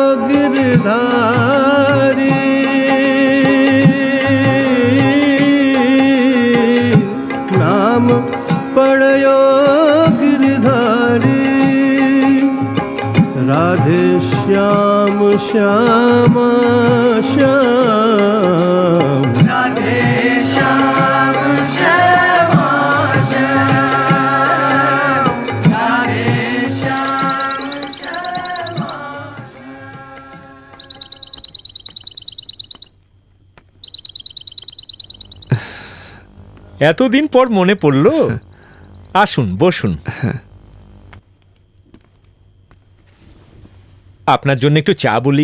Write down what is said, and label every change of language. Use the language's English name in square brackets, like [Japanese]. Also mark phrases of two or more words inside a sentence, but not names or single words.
[Hindi] गिरधारी, नाम पड़यो गिरधारी, राधे श्याम श्याम श्याम, राधे श्याम श्याम श्याम, राधे श्याम श्याम। [Bangla] এতদিন পর মনে পড়লো, আসুন বসুন। আপনার জন্য একটু চা বলি।